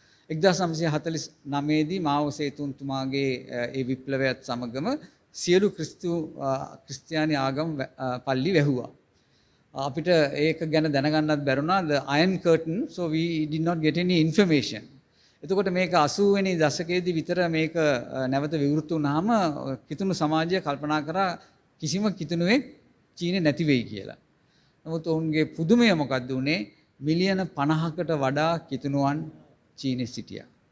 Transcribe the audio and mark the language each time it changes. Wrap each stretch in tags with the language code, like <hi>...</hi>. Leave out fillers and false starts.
<si>1949 දී මාවෝ සේතුන්තුමාගේ ඒ විප්ලවයත් සමගම සියලු ක්‍රිස්තියානි ආගම් පල්ලි වැහුවා. අපිට ඒක ගැන දැනගන්නත් බැරුණා</si> <en>the iron curtain, so we did not get any information.</en> <si>එතකොට මේක 80 වෙනි දශකයේදී විතර මේක නැවත විවෘත වුණාම කිතුණු සමාජය කල්පනා කරා කිසිම කිතුණුවෙක් චීනේ නැති වෙයි කියලා. නමුත් ඔවුන්ගේ පුදුමය මොකක්ද උනේ? මිලියන 50කට වඩා කිතුණුවන් චීනේ සිටියා.</si>